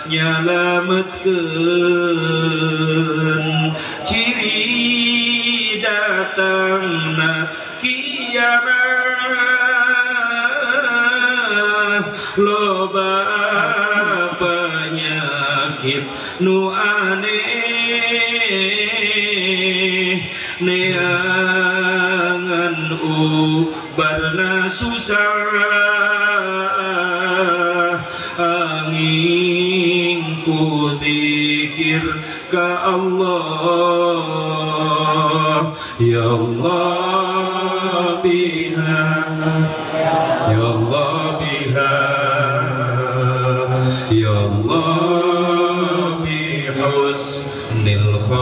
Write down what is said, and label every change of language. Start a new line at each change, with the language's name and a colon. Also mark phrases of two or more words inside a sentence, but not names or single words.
Sundanese: nyalametkeun ciri datangna kiamat loba penyakit nu aneh neangan ubarna susah angin ku dzikir ka Allah
Arabic: يا الله بها، يا الله بها، يا الله بحسن